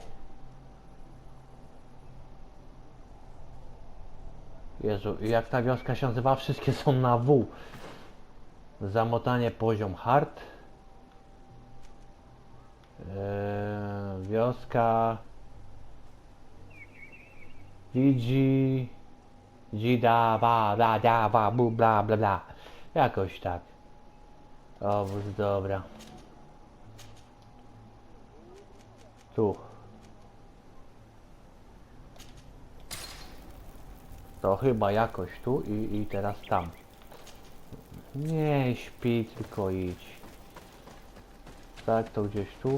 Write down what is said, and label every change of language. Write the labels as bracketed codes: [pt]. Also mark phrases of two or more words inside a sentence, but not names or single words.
[pl] Jezu, jak ta wioska się nazywa? Wszystkie są na W. Zamotanie poziom hard. Wioska Gigi Gida ba bla da ba bu bla bla bla. Jakoś tak. Obóz, dobra. Tu. To chyba jakoś tu i teraz tam. Nie śpi, tylko idź. Tak, to gdzieś tu.